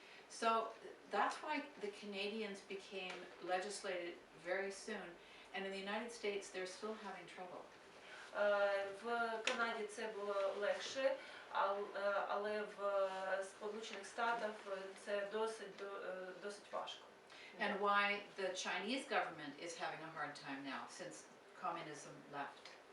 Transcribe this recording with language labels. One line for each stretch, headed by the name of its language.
English: So that's why the Canadians became legislated very soon, and in the United States they're still having trouble.
Ukrainian: В Канаді це було легше, але в Сполучених Штатах це досить важко.
English: And why the Chinese government is having a hard time now since communism left.